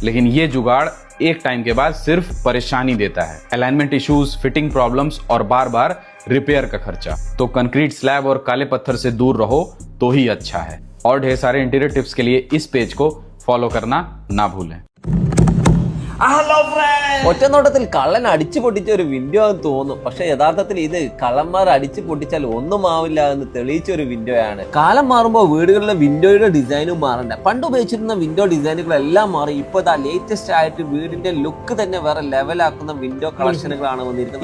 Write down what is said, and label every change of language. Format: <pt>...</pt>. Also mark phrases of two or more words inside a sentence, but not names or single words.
<hi>लेकिन ये जुगाड़ एक टाइम के बाद सिर्फ परेशानी देता है।</hi> <en>alignment issues, fitting problems</en> <hi>और बार बार रिपेयर का खर्चा। तो</hi> <en>concrete slab</en> <hi>और काले पत्थर से दूर रहो तो ही अच्छा है। और ढेर सारे</hi> <en>interior tips</en> <hi>के लिए इस पेज को फॉलो करना ना भूलें।</hi> <ml>ഒറ്റനോട്ടത്തിൽ കള്ളൻ അടിച്ചു പൊട്ടിച്ച ഒരു വിൻഡോ എന്ന് തോന്നും, പക്ഷെ യഥാർത്ഥത്തിൽ ഇത് കള്ളന്മാർ അടിച്ചു പൊട്ടിച്ചാൽ ഒന്നും ആവില്ല എന്ന് തെളിയിച്ച ഒരു വിൻഡോയാണ്. കാലം മാറുമ്പോൾ വീടുകളിലെ വിൻഡോയുടെ ഡിസൈനും മാറണ്ട. പണ്ട് ഉപയോഗിച്ചിരുന്ന</ml> <en>window designs</en> <ml>മാറി ഇപ്പോൾ ലേറ്റസ്റ്റ് ആയിട്ട് വീടിന്റെ ലുക്ക് തന്നെ വേറെ ലെവലാക്കുന്ന</ml> <en>window collections</en> <ml>വന്നിരിക്കുന്നത്.</ml>